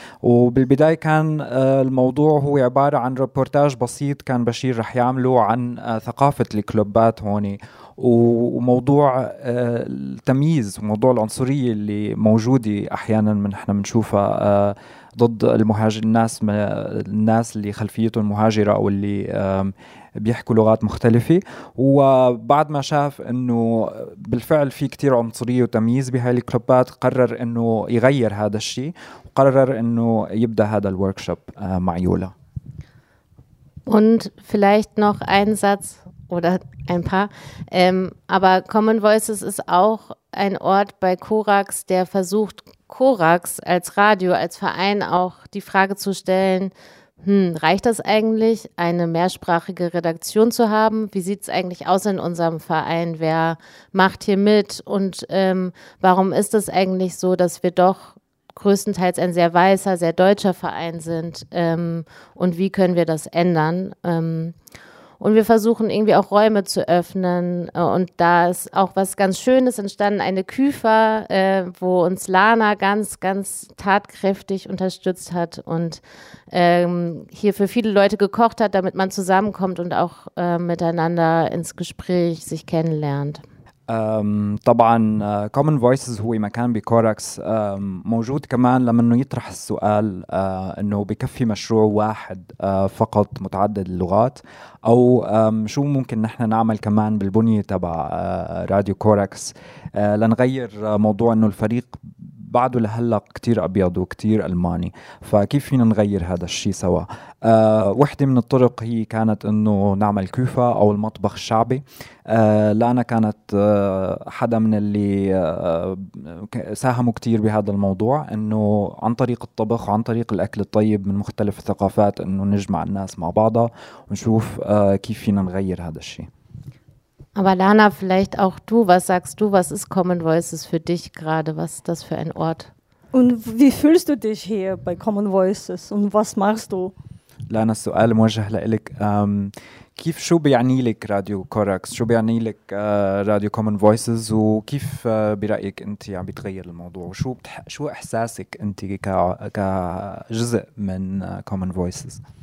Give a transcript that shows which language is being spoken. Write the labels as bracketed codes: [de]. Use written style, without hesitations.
[ar] وبالبداية كان الموضوع هو عبارة عن ريبورتاج بسيط كان بشير رح يعمله عن ثقافة الكلوبات هوني وموضوع التمييز وموضوع العنصرية اللي موجودة أحيانا من إحنا منشوفها ضد المهاجر الناس اللي خلفيتهم مهاجرة أو اللي بيحكوا لغات مختلفة. وبعد ما شاف أنه بالفعل في كتير عنصرية وتمييز بهاي الكلوبات قرر أنه يغير هذا الشيء وقرر أنه يبدأ هذا الوركشوب مع يولا. [de] Und vielleicht noch ein Satz oder ein paar. Aber Common Voices ist auch ein Ort bei Korax, der versucht, Korax als Radio, als Verein auch die Frage zu stellen, reicht das eigentlich, eine mehrsprachige Redaktion zu haben? Wie sieht es eigentlich aus in unserem Verein? Wer macht hier mit? Und warum ist es eigentlich so, dass wir doch größtenteils ein sehr weißer, sehr deutscher Verein sind? Und wie können wir das ändern? Und wir versuchen irgendwie auch Räume zu öffnen. Und da ist auch was ganz Schönes entstanden, eine Küfer, wo uns Lana ganz, ganz tatkräftig unterstützt hat und hier für viele Leute gekocht hat, damit man zusammenkommt und auch miteinander ins Gespräch sich kennenlernt. [ar] طبعا Common Voices هو مكان بكوركس موجود كمان لمنه يطرح السؤال انه بكفي مشروع واحد فقط متعدد اللغات او شو ممكن نحن نعمل كمان بالبنية تبع راديو كوركس لنغير موضوع انه الفريق بعده لهلق كتير أبيض وكتير ألماني فكيف فينا نغير هذا الشيء سوا. واحدة من الطرق هي كانت أنه نعمل كوفة أو المطبخ الشعبي. لأنا كانت حدا من اللي ساهموا كتير بهذا الموضوع أنه عن طريق الطبخ وعن طريق الأكل الطيب من مختلف الثقافات أنه نجمع الناس مع بعضها ونشوف كيف فينا نغير هذا الشيء. [de] Aber Lana, vielleicht auch du, was sagst du, was ist Common Voices für dich gerade, was ist das für ein Ort? Und wie fühlst du dich hier bei Common Voices und was machst du? [ar] Lana, [de] das Frage muss ich dir [ar] كيف شو بيعني لك راديو كوركس؟ شو بيعني لك راديو كومن فويسز؟ وكيف برأيك أنت عم بتغير الموضوع؟ وشو شو إحساسك أنت كجزء من كومن فويسز؟